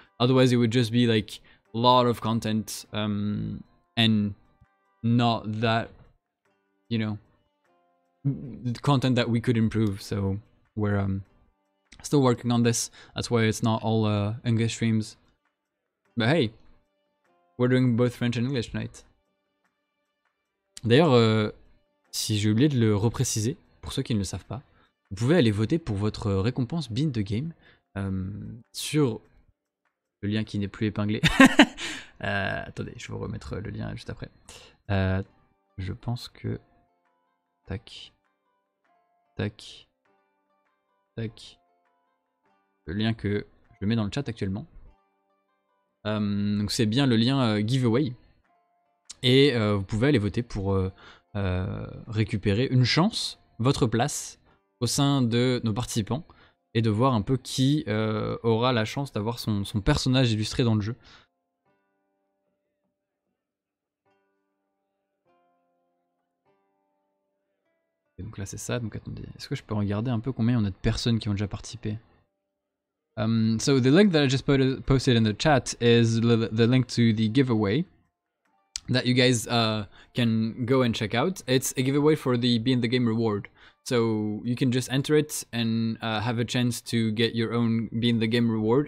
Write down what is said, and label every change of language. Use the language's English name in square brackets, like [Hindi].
[English] Otherwise it would just be like a lot of content and not that, you know, content that we could improve. So we're still working on this. That's why it's not all English streams. But hey, we're doing both French and English tonight. [French] D'ailleurs, si j'ai oublié de le repréciser, pour ceux qui ne le savent pas, vous pouvez aller voter pour votre récompense Bean the Game sur le lien qui n'est plus épinglé. Attendez, je vais vous remettre le lien juste après. Je pense que... Tac. Tac. Tac. Le lien que je mets dans le chat actuellement. Donc c'est bien le lien giveaway. Et vous pouvez aller voter pour récupérer une chance, votre place, au sein de nos participants. Et de voir un peu qui aura la chance d'avoir son personnage illustré dans le jeu. Et donc là c'est ça, donc attendez, est-ce que je peux regarder un peu combien on a de personnes qui ont déjà participé? [English] So the link that I just posted in the chat is the link to the giveaway that you guys can go and check out. It's a giveaway for the Be in the Game reward. So you can just enter it and have a chance to get your own Be in the Game reward.